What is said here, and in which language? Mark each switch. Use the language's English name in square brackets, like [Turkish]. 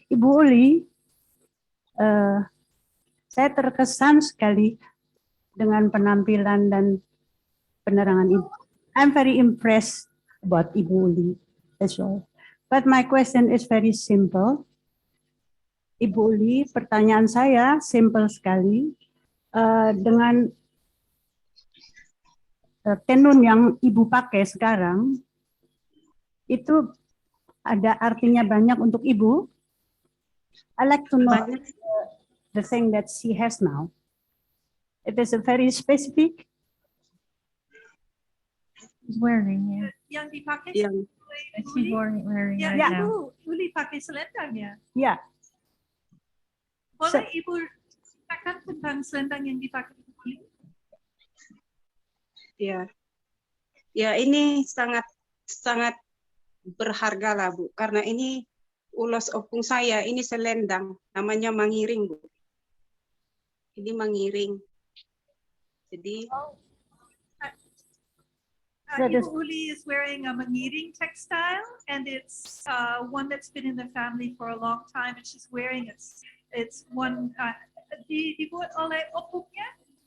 [Indonesian] Ibu Uli, saya terkesan sekali dengan penampilan dan penerangan Ibu. [English] I'm very impressed about Ibu Uli as well. But my question is very simple. [Indonesian] Ibu Uli, pertanyaan saya simple sekali. Dengan tenun yang Ibu pakai sekarang, itu ada artinya banyak untuk Ibu. [English] I like to know the thing that she has now. It is a very specific. She's wearing, yeah. [Indonesian] Yang dipakai [English] She's wearing right [Indonesian] ya, [English] now. [Indonesian] Ibu Uli pakai selendang ya? Ya. Boleh Ibu ceritakan tentang selendang yang dipakai Ibu Uli? Ya. Ya, ini sangat berharga lah, Bu, karena ini ulos opung saya, ini selendang, namanya mangiring, Bu. Ini mangiring. Jadi [English] Ibu Uli is wearing a mangiring textile, and it's one that's been in the family for a long time, and she's wearing it. It's one [Indonesian] dibuat oleh opungnya.